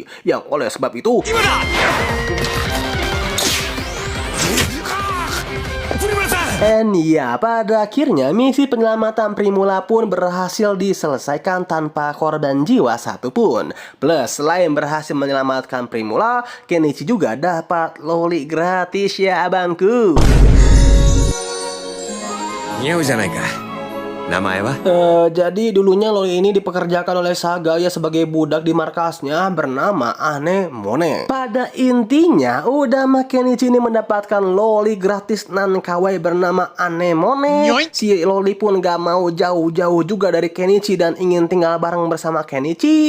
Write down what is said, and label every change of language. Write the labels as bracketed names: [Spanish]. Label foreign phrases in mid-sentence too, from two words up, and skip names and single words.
[Indonesian] Yang oleh sebab itu ya, pada akhirnya misi penyelamatan Primula pun berhasil diselesaikan tanpa korban jiwa satupun. Plus, selain berhasil menyelamatkan Primula, Kenichi juga dapat loli gratis ya abangku. [Japanese] 似合うじゃないか。名前は？ [Indonesian] Jadi dulunya loli ini dipekerjakan oleh Saga ya sebagai budak di markasnya bernama Anemone. Pada intinya udah Kenichi ini mendapatkan loli gratis nan kawaii bernama Anemone. Si loli pun gak mau jauh-jauh juga dari Kenichi dan ingin tinggal bareng bersama Kenichi.